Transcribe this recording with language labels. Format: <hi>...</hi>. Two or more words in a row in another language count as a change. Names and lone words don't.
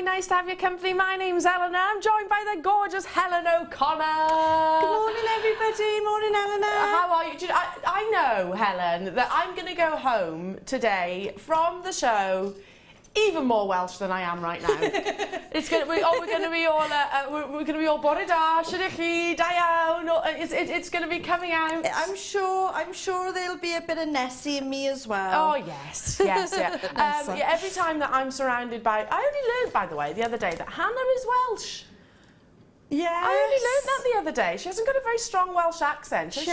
<en>Nice to have your company. My name's Elle and I'm joined by the gorgeous Helen O'Connor. Good morning, everybody. Morning, Eleanor. How are you? I know, Helen, that I'm going to go home today from the show even more Welsh than I am right now. It's going to be, we're going to be all, we're going to be all</en> <cy>bore da, shwd chi, da iawn.</cy> <en>It's going to be coming out. I'm sure there'll be a bit of Nessie in me as well. Oh yes, yes, yeah. Yeah. Every time that I'm surrounded by, I only learned, by the way, the other day that Hannah is Welsh. Yes. I only learned that the other day. She hasn't got a very strong Welsh accent, has she?</en>